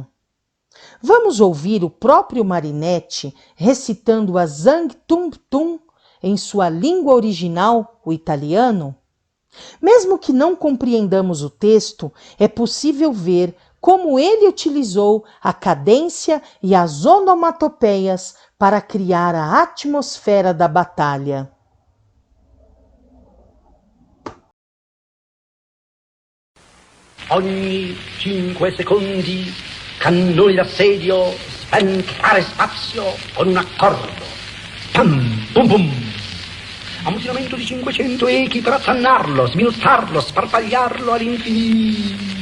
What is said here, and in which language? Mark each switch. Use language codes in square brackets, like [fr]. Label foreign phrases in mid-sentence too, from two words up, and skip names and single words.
[pt] Vamos ouvir o próprio Marinetti recitando a Zang Tum Tum em sua língua original, o italiano? Mesmo que não compreendamos o texto, é possível ver como ele utilizou a cadência e as onomatopeias para criar a atmosfera da batalha. [it] Ogni 5 secondi cannoni d'assedio sventrare spazio con un accordo. pam, pum pum. Ammutinamento di 500 echi per attannarlo, sminuzzarlo, sparpagliarlo all'infinito.